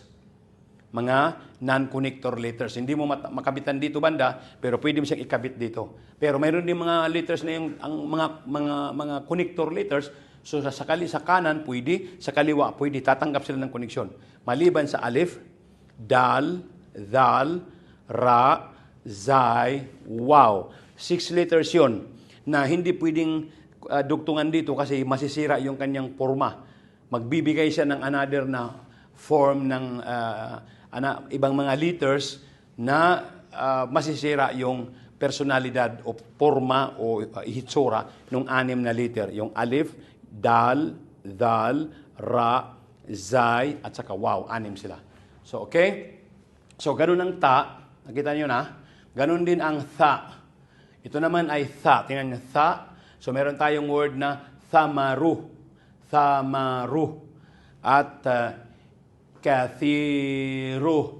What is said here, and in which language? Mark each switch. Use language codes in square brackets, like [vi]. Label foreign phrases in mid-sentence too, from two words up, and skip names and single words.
[tl] Mga [en] non-connector letters. [tl] Hindi mo makabitan dito banda, pero pwede mo siyang ikabit dito. Pero mayroon din mga letters na yung ang mga [en] connector letters. [tl] So sa kanan pwede, sa kaliwa pwede, tatanggap sila ng koneksyon. Maliban sa [ar] ألف، دال، دال, را، زاي، واو. [tl] 6 letters 'yon na hindi pwedeng dugtungan dito kasi masisira yung kanyang forma. Magbibigay siya ng another na form ng ibang mga letters na masisira yung personalidad o forma o hitsura ng 6 na letter. Yung [ar] ألف، دال، دال, ra, [tl] zay, at saka waw. 6 sila. So, okay? So, ganun ang ta. Nakita nyo na? Ganun din ang tha. Ito naman ay tha. Tingnan nyo, tha. So, meron tayong word na thamaru. Thamaru. At kathiru.